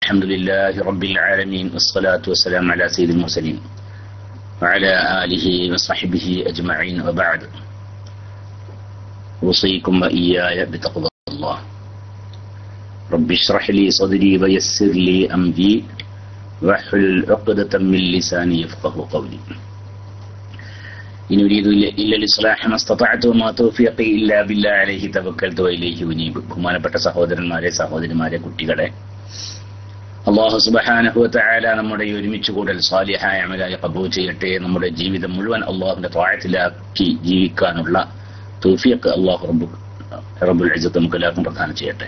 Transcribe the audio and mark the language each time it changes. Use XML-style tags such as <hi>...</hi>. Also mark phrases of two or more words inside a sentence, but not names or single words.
<ar>الحمد لله رب العالمين والصلاة والسلام على سيد المرسلين وعلى آله وصحبه أجمعين وبعد أوصيكم وإياي بتقوى الله رب اشرح لي صدري ويسر لي أمري واحلل عقدة من لساني يفقهوا قولي إن أريد إلا الإصلاح ما استطعت وما توفيقي إلا بالله عليه توكلت وإليه أنيب</ar> <ml>ബഹുമാനപ്പെട്ട സഹോദരന്മാരെ കുട്ടികളെ അല്ലാഹു</ml> <ar>سبحانه وتعالى</ar> <ml>നമ്മുടെ ഒരുമിച്ച് കൂടൽ സാലിഹായ അമലായി ഖബൂൽ ചെയ്യട്ടെ. നമ്മുടെ ജീവിതം മുഴുവൻ അല്ലാഹുവിന്റെ ത്വാഅത്തിലാക്കി ജീവിക്കാനുള്ള തൗഫീഖ് അല്ലാഹു</ml> <ar>رب العزة</ar> <ml>നമുക്ക് എല്ലാവർക്കും പ്രദാനം ചെയ്യട്ടെ.</ml>